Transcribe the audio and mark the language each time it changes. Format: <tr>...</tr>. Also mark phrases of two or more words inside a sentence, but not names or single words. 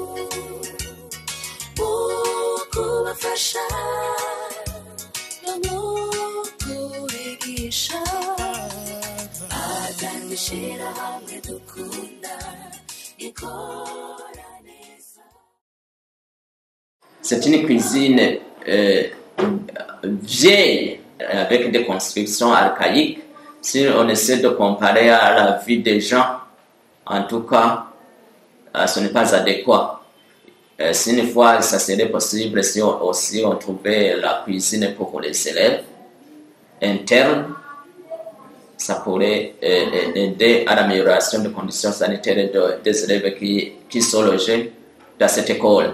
<rn>mu kubafasha no mu kubigisha adandishira hamwe dukunda ikora neza.</rn> <fr>C'est une cuisine vieille avec des constructions archaïques. Si on essaie de comparer à la vie des gens, en tout cas, ce n'est pas adéquat. Si une fois ça serait possible, si on trouvait la cuisine pour les élèves internes, ça pourrait aider à l'amélioration des conditions sanitaires des élèves qui sont logés dans cette école.</fr>